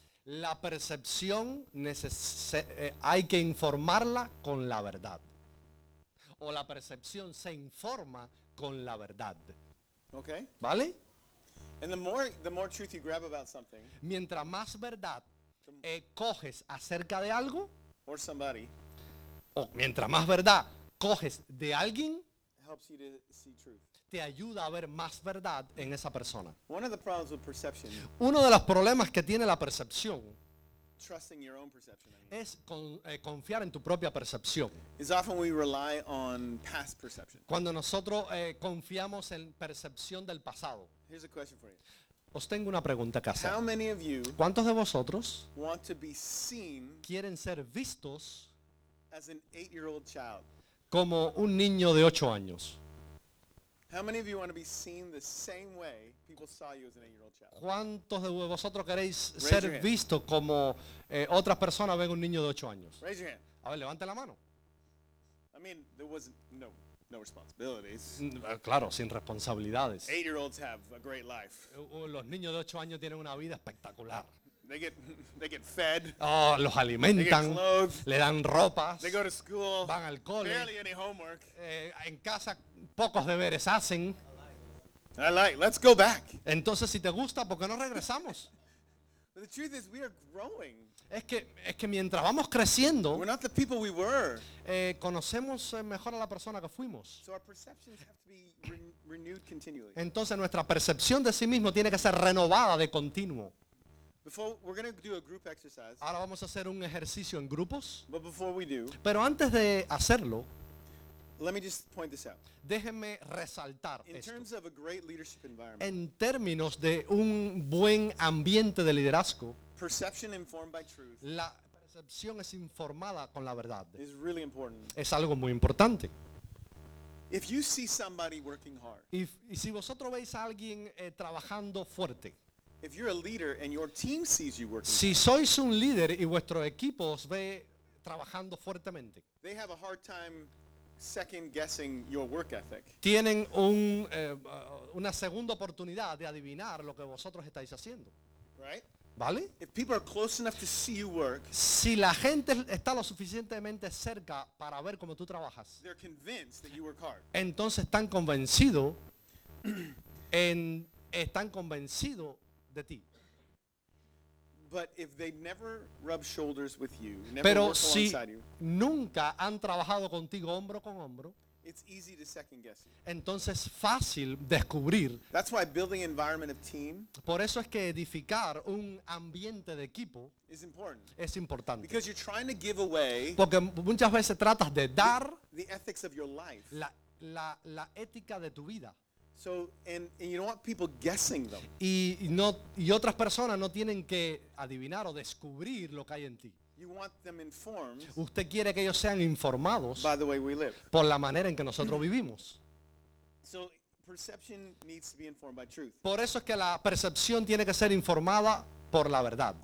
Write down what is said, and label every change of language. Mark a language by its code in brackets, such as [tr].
[es] La percepción hay que informarla con la verdad. O la percepción se informa con la verdad. [en] Okay. [es] ¿Vale? [en] And the more truth you grab about something. [es] Mientras más verdad coges acerca de algo. [en] Or somebody. [es] O mientras más verdad coges de alguien. [en] Helps you to see truth. [es] Te ayuda a ver más verdad en esa persona. [en] One of the problems with perception. [es] Uno de los problemas que tiene la percepción. [en] Trusting your own perception, I mean. [es] Es confiar en tu propia percepción. [en] Is often we rely on past perception. [es] Cuando nosotros confiamos en percepción del pasado. [en] Here's a question for you. [es] Os tengo una pregunta que hacer. [en] How many of you, [es] ¿cuántos de vosotros [en] want to be seen, [es] quieren ser vistos, [en] as an 8-year-old child? [es] Como un niño de 8 años? [en] How many of you want to be seen the same way people saw you as an 8-year-old child? [es] ¿Cuántos de vosotros queréis ser visto como otras personas ven un niño de 8 años? [en] Raise your hand. [es] A ver, levante la mano. [en] I mean, there was no responsibilities. [es] Claro, sin responsabilidades. [en] 8-year-olds have a great life. [es] Los niños de 8 años tienen una vida espectacular. [en] They get fed. [es] Oh, los alimentan. [en] They get clothes. [es] Le dan ropas. [en] They go to school. [es] Van al cole. [en] Barely any homework. [es] En casa pocos deberes hacen. [en] I like. Let's go back. [es] Entonces, si te gusta, ¿por qué no regresamos? [en] But the truth is, we are growing. [es] Es que mientras vamos creciendo, [en] we're not the people we were. [es] Conocemos mejor a la persona que fuimos. [en] So our perceptions have to be renewed continually. [es] Entonces, nuestra percepción de sí mismo tiene que ser renovada de continuo. [en] Before, we're going to do a group exercise. [es] Ahora vamos a hacer un ejercicio en grupos. [en] But before we do, [es] pero antes de hacerlo, [en] let me just point this out. [es] Déjenme resaltar [en] in [es] esto. [en] Terms of a great leadership environment, [es] en términos de un buen ambiente de liderazgo, [en] perception informed by truth, [es] la percepción es informada con la verdad. [en] Is really important. [es] Es algo muy importante. [en] If you see somebody working hard, [es] y si vosotros veis a alguien trabajando fuerte, [en] if you're a leader and your team sees you working, [es] si sois un líder y vuestro equipo os ve trabajando fuertemente, [en] they have a hard time second guessing your work ethic. [es] Tienen una segunda oportunidad de adivinar lo que vosotros estáis haciendo. [en] Right? [es] ¿Vale? [en] If people are close enough to see you work, [es] si la gente está lo suficientemente cerca para ver cómo tú trabajas, [en] they're convinced that you work hard. [es] Entonces están convencidos de ti. [en] But if they never rub shoulders with you, never [es] pero [en] work [es] si [en] alongside you, [es] nunca han trabajado contigo hombro con hombro, [en] it's easy to second guess you. [es] Entonces es fácil descubrir. [en] That's why building an environment of team, [es] por eso es que edificar un ambiente de equipo [en] is important. [es] Es importante. [en] Because you're trying to give away, [es] porque muchas veces tratas de dar [en] the ethics of your life, [es] la ética de tu vida. [en] So and you don't want people guessing them. [es] Y otras personas no tienen que adivinar o descubrir lo que hay en ti. [en] You want them informed. [es] Usted quiere que ellos sean informados. [en] By the way we live. [es] Por la manera en que nosotros vivimos. [en] So perception needs to be informed by truth. [es] Por eso es que la percepción tiene que ser informada por la verdad.